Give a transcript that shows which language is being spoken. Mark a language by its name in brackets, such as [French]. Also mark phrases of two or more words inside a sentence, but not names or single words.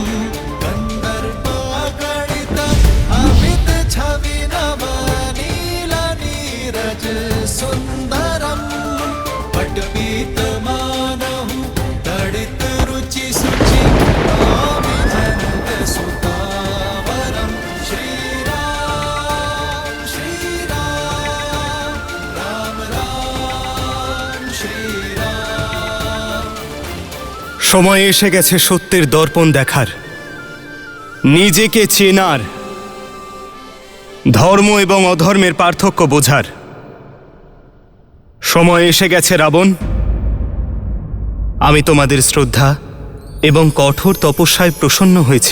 [Awadhi] कंदर्पागणित अमित छवि नव नील नीरज सुंदरम पटपीतमानहु तडित रुचि सुचि नाभि जनक सुतावरम श्रीराम श्रीराम राम राम श्रीराम। [Bangla] সময় এসে গেছে সত্যের দর্পণ দেখার, নিজেকে চেনার, ধর্ম এবং অধর্মের পার্থক্য বোঝার। সময় এসে গেছে রাবণ, আমি তোমাদের শ্রদ্ধা এবং কঠোর তপস্যায় প্রসন্ন হয়েছি।